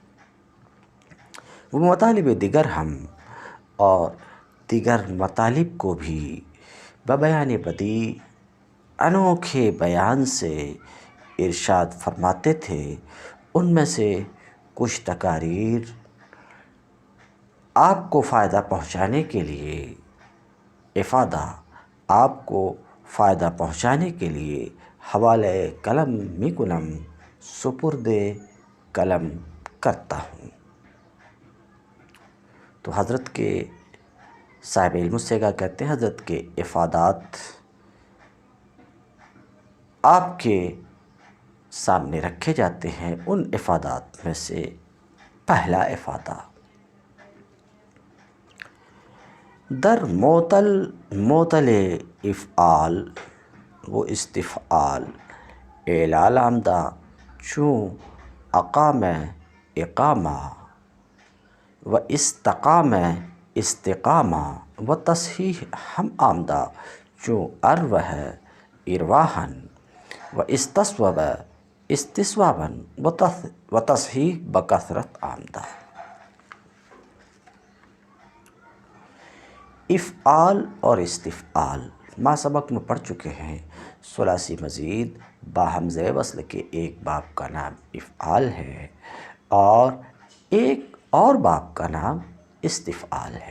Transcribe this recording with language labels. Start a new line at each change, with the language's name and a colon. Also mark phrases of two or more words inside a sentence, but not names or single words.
Urdu: وہ
Persian: مطالب دیگر ہم،
Urdu: اور دیگر مطالب کو بھی
Persian: ببیان بدیع،
Urdu: انوکھے بیان سے ارشاد فرماتے تھے۔ ان میں سے کچھ تقاریر آپ کو فائدہ پہنچانے کے لیے، افادہ آپ کو فائدہ پہنچانے کے لیے
Persian: حوالہ قلم می کنم،
Urdu: سپرد قلم کرتا ہوں۔ تو حضرت کے صاحب علم الصیغہ کہتے ہیں حضرت کے افادات آپ کے سامنے رکھے جاتے ہیں۔ ان افادات میں سے پہلا افادہ:
Persian: در معطل افعال و استفعال اعلال آمدہ چون اقام اقامہ، و استقام استقامہ، و تصحیح ہم آمدہ چوں اروہ ارواحن، و استصوب استصواباً، و تصحیح بکثرت آمدہ۔
Urdu: افعال اور استفعال ما سبق میں پڑھ چکے ہیں۔ ثلاثی مزید باہمزہ وصل کے ایک باب کا نام افعال ہے اور ایک اور باب کا نام استفعال ہے۔